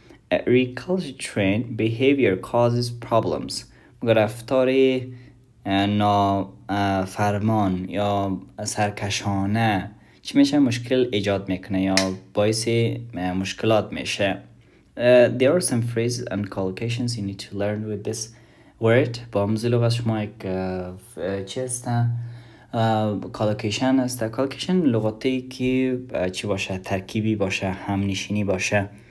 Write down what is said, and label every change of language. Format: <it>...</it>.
<en>recalcitrant behavior causes problems.</en> <fa>رفتار نافرمان یا سرکشانه چی میشه؟ مشکل ایجاد میکنه یا باعث مشکلات میشه.</fa> <en>There are some phrases and collocations you need to learn with this word.</en> <fa>با آموزی لغت شما یک چی هستن؟ کالوکیشن هسته. کالوکیشن لغاتی که چی باشه؟ ترکیبی باشه، همنشینی باشه.</fa>